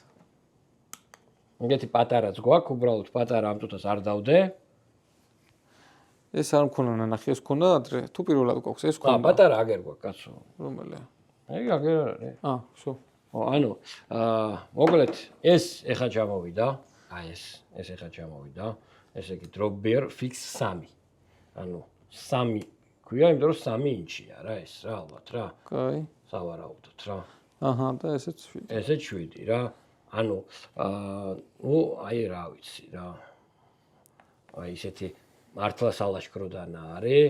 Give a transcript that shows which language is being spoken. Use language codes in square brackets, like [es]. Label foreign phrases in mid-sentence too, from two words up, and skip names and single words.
[ka] ეგეთი პატარაც გვაქვს, უბრალოდ პატარა ამ თუთას არ დავდე. ეს არ მქონა ნანახი, ეს მქონა ადრე, თუ პირველად გვაქვს, ეს მქონა. პატარა აგერ გვაქვს, კაცო. რომელია? აი, აგერ არის. შო. ანუ, მოკლედ, ეს ეხა ჩამოვიდა, აი ეს ეხა ჩამოვიდა. ესე იგი drop bear fix 3. ანუ 3 ქვია, იმიტომ რომ 3 ინჩია რა ეს რა ალბათ რა. კაი. სავარაუდოდ რა. აჰა, და ესეც 7. ესეც 7 რა. ანუ, ნუ აი რა ვიცი რა. აი ესეთი მართლა სალაშქროდანა არის.